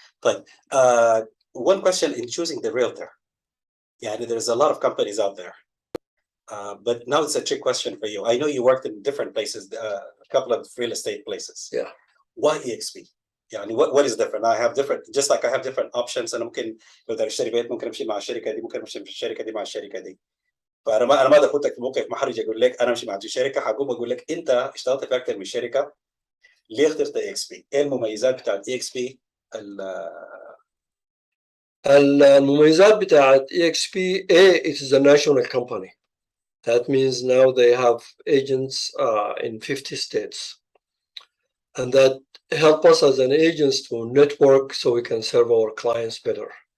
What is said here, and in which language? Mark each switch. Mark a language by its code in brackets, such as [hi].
[en] But one question in choosing the realtor. Yeah, there's a lot of companies out there. But now it's a trick question for you. I know you worked in different places, a couple of real estate places. Yeah. Why EXP? [ar] يعني [en] what is different? I have different, just like I have different options. [ar] أنا ممكن لو بدي أشتري بيت ممكن أمشي مع الشركة دي، ممكن أمشي في الشركة دي مع الشركة دي. فأنا ما أخذك في موقف محرج أقول لك أنا أمشي مع الشركة، حقوم أقول لك أنت اشتغلت في أكثر من شركة، ليه اخترت EXP؟ إيه المميزات بتاعت EXP؟ المميزات بتاعت [en] EXP it is a national company. That means now they have agents in 50 states. And that help us as an agents to network so we can serve our clients better.